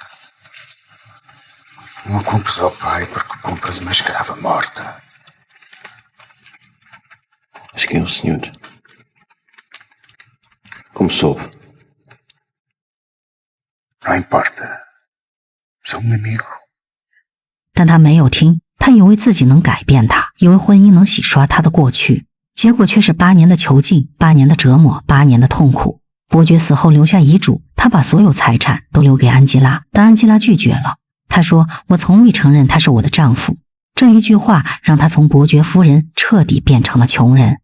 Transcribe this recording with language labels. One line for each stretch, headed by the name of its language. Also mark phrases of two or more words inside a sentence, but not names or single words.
Portuguese: Não a compres ao pai porque compras uma escrava morta. Mas quem é o senhor? Como soube? Não importa. Sou um amigo.
Chinese: 但他没有听，他以为自己能改变他，以为婚姻能洗刷他的过去，结果却是8年的囚禁、8年的折磨、8年的痛苦。伯爵死后留下遗嘱，他把所有财产都留给安吉拉，但安吉拉拒绝了。他说：“我从未承认他是我的丈夫。”这一句话让他从伯爵夫人彻底变成了穷人。